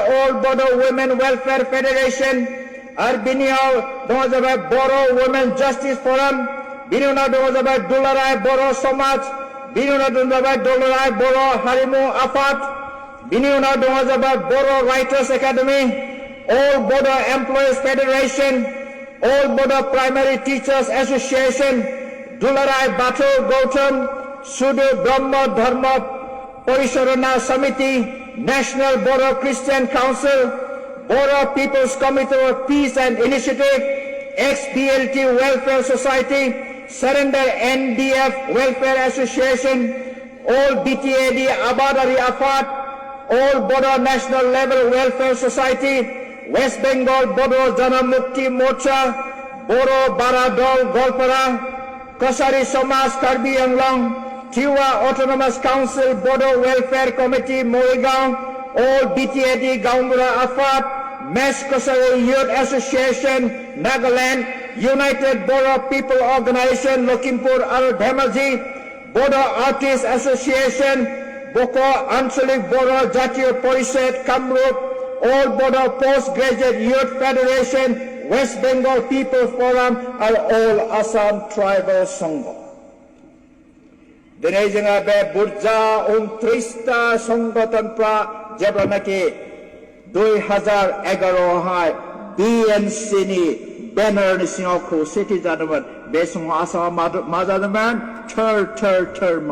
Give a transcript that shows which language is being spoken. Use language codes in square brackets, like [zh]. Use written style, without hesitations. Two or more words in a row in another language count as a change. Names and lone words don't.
[brx] अल बड' वुमेन वेलफेयार फेडारेसन आरो बिनियाव दङ जाबाय बर' वुमेन जास्टिस फराम बिनि उनाव दङ जाबाय दुलाराय बर' समाज बिनि उनाव दङ जाबाय दुलाराय बर' हारिमु आफाद बिनि उनाव दङ जाबाय बर' राइटार्स एकाडेमि अल बड' एमप्लयिज फेडारेसन अल बड' प्राइमारि टिचार्स एसोसिएशन दुलाराय बाथौ गौतम सुदु ब्रह्म धर्म परिचालना समिति नेशनल बर' क्रिस्टियान काउन्सिल बर' पिपल्स कमिटि फर पीस एंड इनिशिएटिभ XBLT वेलफेयर सोसाइटी सरेंडर NDF वेलफेयर एसोसिएशन अल BTAD आबादारि आफाद अल बड' नेशनल लेभेल वेलफेयर सोसाइटी वेस्ट बेंगल बड' जनमुक्ति मोर्चा बर' बारा दल गलपारा कसारी समाज कार्बी आंलं Tiwa Autonomous Council Bodo Welfare Committee Morigaon All BTAD Gaumura Afat Mesh Kosari Youth Association Nagaland United Bodo People Organization Lokhimpur Al Dhemaji Bodo Artists Association Boko Anchalik Bodo Jatiya Porishad Kamrup All Bodo Postgraduate Youth Federation West Bengal People Forum [en] are all [brx] Assam Tribal Sangha दिनै जोंहा बे बुरजा 29टा संगठनफ्रा जेब्लानाखि 2011आवहाय BNCनि बेनारनि सिङाव खौसेथि जादोंमोन बे समाव आसामाव मा जादोंमोन थर